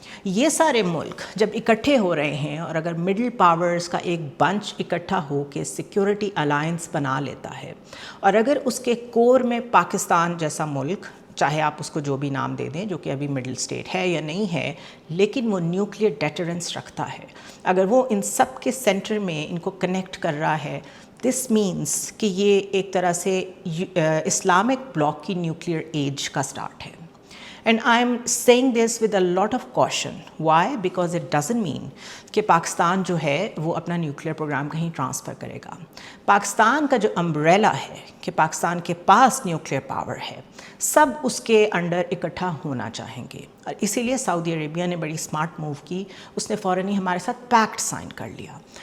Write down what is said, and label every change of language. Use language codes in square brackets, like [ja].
[ur] یہ سارے ملک جب اکٹھے ہو رہے ہیں اور اگر مڈل پاورز کا ایک بنچ اکٹھا ہو کے سیکیورٹی الائنس بنا لیتا ہے، اور اگر اس کے کور میں پاکستان جیسا ملک، چاہے آپ اس کو جو بھی نام دے دیں، جو کہ ابھی مڈل اسٹیٹ ہے یا نہیں ہے، لیکن وہ نیوکلیئر ڈیٹرنس رکھتا ہے، اگر وہ ان سب کے سینٹر میں ان کو کنیکٹ کر رہا ہے، دس مینس کہ یہ ایک طرح سے اسلامک بلاک کی نیوکلیئر ایج کا سٹارٹ ہے. [en] And I'm saying this with a lot of caution. Why? Because it doesn't mean [ur] کہ پاکستان جو ہے وہ اپنا نیوکلیئر پروگرام کہیں ٹرانسفر کرے گا. پاکستان کا جو امبریلا ہے کہ پاکستان کے پاس نیوکلیئر پاور ہے، سب اس کے انڈر اکٹھا ہونا چاہیں گے، اور اسی لیے سعودی عربیہ نے بڑی اسمارٹ موو کی، اس نے فوراً ہی ہمارے ساتھ پیکٹ سائن کر لیا.